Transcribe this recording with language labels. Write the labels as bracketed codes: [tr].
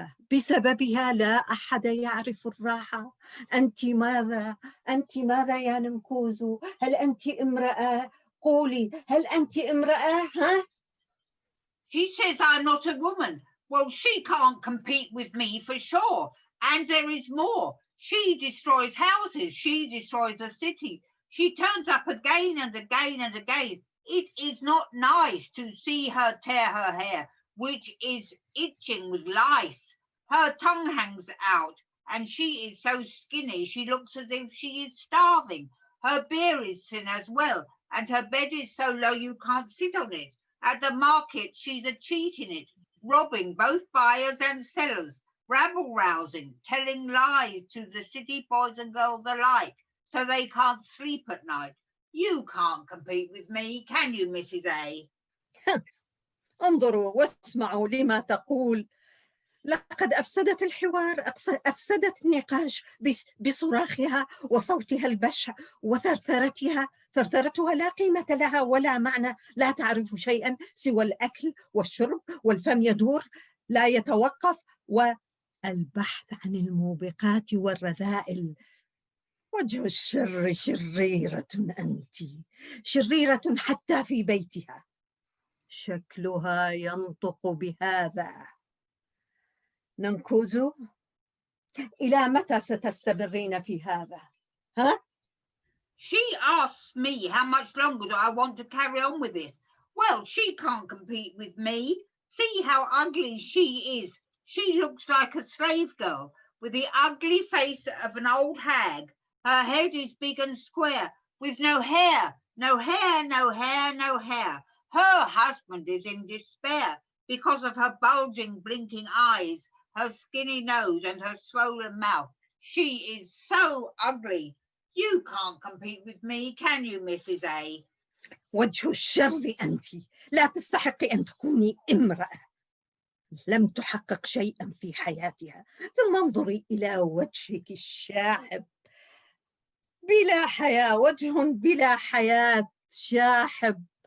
[ar] بسببها لا أحد يعرف الراحة. أنت ماذا يا ننكوزو؟ هل أنت امرأة؟ قولي، هل أنت امرأة؟ ها؟ [en] She says I'm not a woman. Well, she can't compete with me for sure. And there is more. She destroys houses. She destroys the city. She turns up again and again and again. It is not nice to see her tear her hair, which is itching with lice. Her tongue hangs out, and she is so skinny she looks as if she is starving. Her beer is thin as well, and her bed is so low you can't sit on it. At the market, she's a cheat in it, robbing both buyers and sellers, rabble-rousing, telling lies to the city boys and girls alike, so they can't sleep at night. You can't compete with me, can you, Mrs. A? [ar] انظروا واسمعوا لما تقول. لقد أفسدت الحوار، أفسدت النقاش بصراخها وصوتها البشع وثرثرتها. ثرثرتها لا قيمة لها ولا معنى، لا تعرف شيئا سوى الأكل والشرب، والفم يدور لا يتوقف، والبحث عن الموبقات والرذائل. وجه الشر شريرة أنت، شريرة حتى في بيتها. شكلها ينطق بهذا. ننكوزو، إلى متى ستستمرين في هذا؟ ها؟ [en] She asks me how much longer do I want to carry on with this. Well, she can't compete with me. See how ugly she is. She looks like a slave girl with the ugly face of an old hag. Her head is big and square with no hair, no hair, no hair, no hair. Her husband is in despair because of her bulging, blinking eyes, her skinny nose and her swollen mouth. She is so ugly. You can't compete with me, can you, Mrs. A? [ar] وجه الشر أنت، لا تستحقي أن تكوني امرأة. لم تحقق شيئا في حياتها. ثم انظري إلى وجهك الشاحب، بلا حياة، وجه بلا حياة، شاحب.